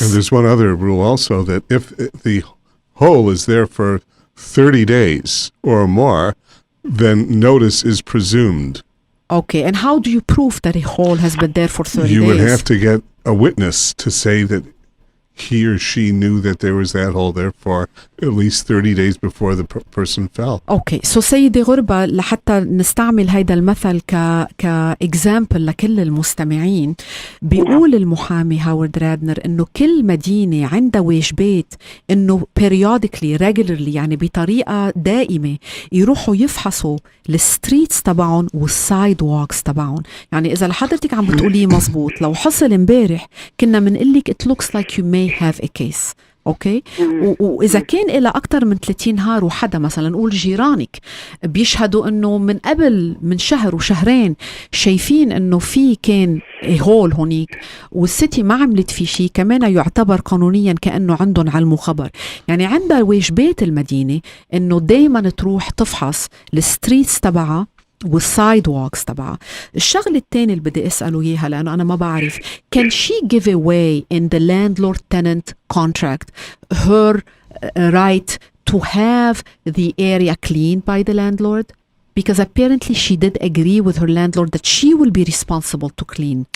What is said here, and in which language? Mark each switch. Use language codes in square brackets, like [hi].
[en] And there's one other rule also, that if the hole is there for 30 days or more, then notice is presumed. Okay. And how do you prove that a hole has been there for 30 days? You would have to get a witness to say that he or she knew that there was that hole there for at least 30 days before the person fell. Okay. [ar] So سيدي غربة، لحتى نستعمل هيدا المثل كإكزامبل لكل المستمعين، بيقول المحامي هاورد رادنر إنه كل مدينة عندها واجبات إنه [en] periodically regularly، [ar] يعني بطريقة دائمة، يروحوا يفحصوا الستريتس تبعهم والسايد ووكس تبعهم. يعني إذا لحضرتك عم بتقوليه مزبوط، لو حصل امبارح كنا منقلك [en] it looks like you may have a case. [ar] اوكي. واذا كان إلى اكثر من 30 نهار وحدا مثلا نقول جيرانك بيشهدوا انه من قبل من شهر وشهرين شايفين انه في كان هول هونيك والسيتي ما عملت فيه شيء، كمان يعتبر قانونيا كانه عندهم علم وخبر. يعني عندها واجبات المدينه انه دائما تروح تفحص الستريتس تبعها والسايد ووكس تبعها. الشغله الثانيه اللي بدي اساله اياها لانه انا ما بعرف، [en] can she give away in the landlord tenant contract her right to have the area cleaned by the landlord? Because apparently she did agree with her landlord that she will be responsible to clean.